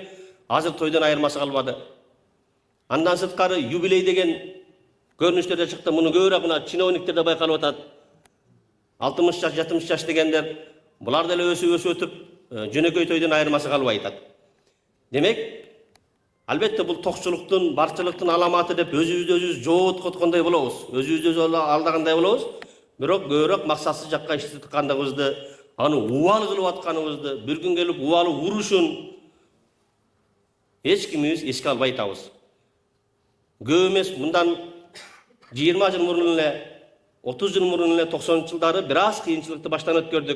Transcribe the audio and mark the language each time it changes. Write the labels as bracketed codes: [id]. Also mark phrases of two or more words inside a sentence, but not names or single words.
[ky] Азыр тойдон айырмасы калбады. Андан сырткары юбилей деген көрүнүштөрдө чыкты. Муну көбүрөөк мына чиновниктерде байкалып атат. 60 жаш, 70 жаш дегендер булар деле өсүп өтүп, жөнөкөй тойдон айырмасы калбай атат. Демек, Албетте бул токчулуктун, барчылыктын аламаты деп өзүбүз жооткоткондой болобуз. Өзүбүз алдагандай болобуз. Бирок көбүрөөк максатсыз жакка иштеп атканыбызды, аны убал кылып атканыбызды, бир күн келип убалы урушун эч кимибиз эске албай атабыз. Көп эмес мындан 20 жыл мурун эле, 30 жыл мурун эле 90-жылдары бир аз кыйынчылыкты баштан өткөрдүк.